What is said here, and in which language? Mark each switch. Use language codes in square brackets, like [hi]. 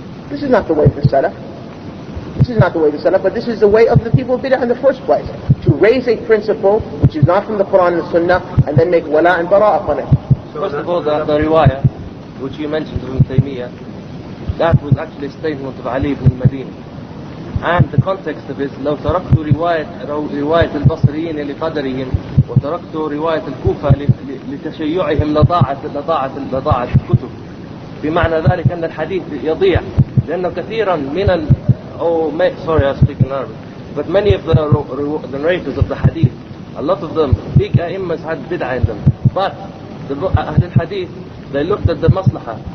[en] This is not the way of the Salaf. This is not the way of the Salaf, but this is the way of the people of bid'ah in the first place. To raise a principle which is not from the Quran and the Sunnah, and then make wala and bara upon it. First of all, the riwayah, which you mentioned in Taymiyyah, that was actually a statement of Ali ibn al-Madini. And the context of it, [ar] لو تركت رواية البصريين لقدرهم وتركت رواية الكوفة لتشيعهم لضاعت الكتب. بمعنى ذلك أن الحديث يضيع لأنه كثيرا من [en] sorry, I speak in Arabic, but many of the narrators of the hadith, a lot of them, big a'immas had bid'ah in them. But the Ahl al-Hadith, they looked at the maslahah.